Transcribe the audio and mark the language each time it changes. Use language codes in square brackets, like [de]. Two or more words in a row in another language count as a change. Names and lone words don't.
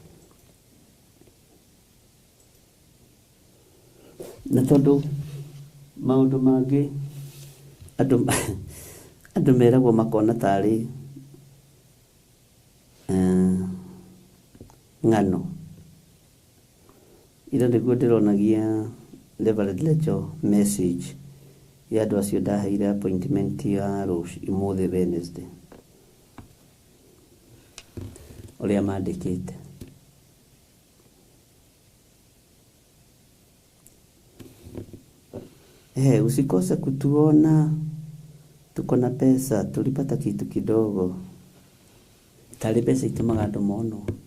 [ki] Na tondũ maũndũ mangĩ andũ meragwo makona tarĩ ng'ano. Ira nĩguo ndĩronagia Reverend Lecho message ya andũ acio ndaheire appointment ya ũmũthĩ Wednesday, ũrĩa mandĩkĩte. [sw] Usikose kutuona tuko na pesa, tulipata kitu kidogo. [ki] Tali pesa itumaga andũ mono.